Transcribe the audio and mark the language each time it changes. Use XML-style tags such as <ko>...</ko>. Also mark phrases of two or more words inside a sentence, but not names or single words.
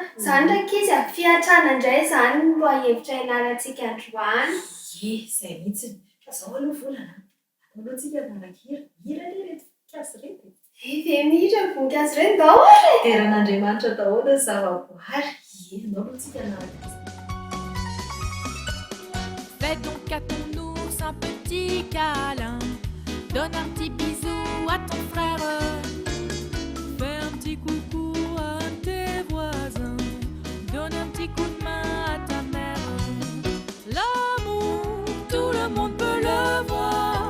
<mg>Izany ndraiky izy fiantrana indray izany no lohahevitra ianarantsika androany. Ie, izay mihitsiny. Fa izao aloha volana, ataonao tsika manan-kira. Hira anie reto voninkazo reto. Ve mihira voninkazo ireny daholo e! Teran'Andriamanitra daholo ny zavaboary. Ie, andao aloha tsika anaraka.</mg> <fr>Fais donc à ton ours un petit câlin. Donne un petit bisou à ton frère. Fais un petit coucou à tes voisins. Donne un petit coup de main à ta mère. L'amour, tout le monde peut le voir.</fr>